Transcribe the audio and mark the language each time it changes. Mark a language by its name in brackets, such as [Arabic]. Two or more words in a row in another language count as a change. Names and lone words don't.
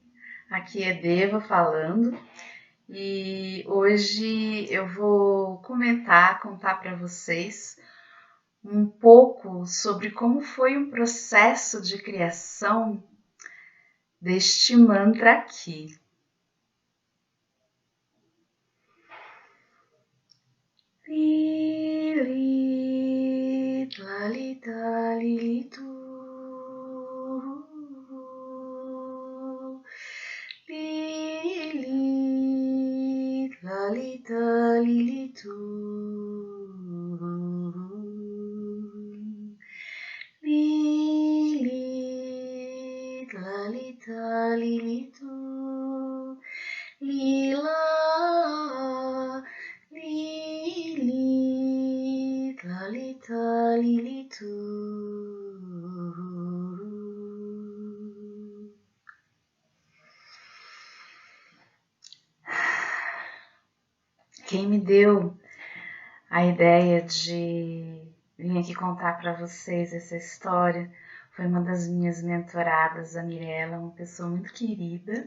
[Portuguese] Aqui é Deva falando e hoje eu vou contar para vocês um pouco sobre como foi o processo de criação deste mantra aqui. Lili, lalita, lilitu. Lili, lalita, lilitu. Lili, lalita, lilitu. Lila, lili, lalita, lilitu. Quem me deu a ideia de vir aqui contar para vocês essa história foi uma das minhas mentoradas, a Mirella, uma pessoa muito querida.